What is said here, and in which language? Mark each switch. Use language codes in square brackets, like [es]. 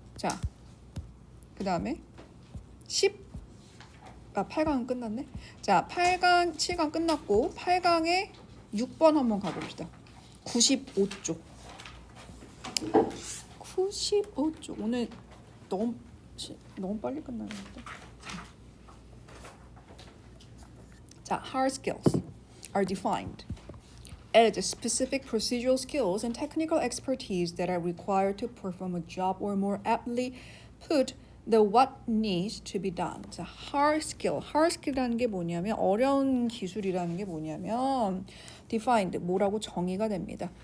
[ko] 자, 그 다음에 8강은 끝났네. 자, 8강, 7강 끝났고 8강에 6번 한번 가봅시다. 95쪽. 95쪽. 오늘 너무 빨리 끝나는 것 같아. [en] 자, hard skills are defined as specific procedural skills and technical expertise that are required to perform a job, or more aptly put, the what needs to be done. [ko] 자, hard skill이라는 게 뭐냐면 어려운 기술이라는 게 뭐냐면 defined, 뭐라고 정의가 됩니다.